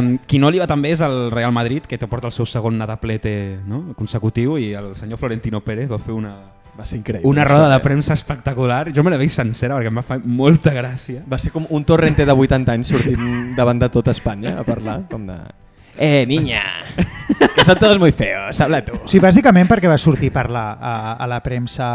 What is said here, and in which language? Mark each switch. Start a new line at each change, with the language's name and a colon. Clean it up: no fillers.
Catalan: Qui no li va també és el Real Madrid, que te porta el seu segon nadaplete, no? Consecutiu, i el senyor Florentino Pérez va fer va ser increïble. Una roda de premsa espectacular. Jo me la veig sencera perquè em va fer molta gràcia. Va ser com un Torrente de 80 anys sortint davant de tot Espanya a parlar, com de...
Spanish: niña, que son todos muy feos, habla tú.
Catalan: Sí, bàsicament perquè va sortir a parlar a la premsa...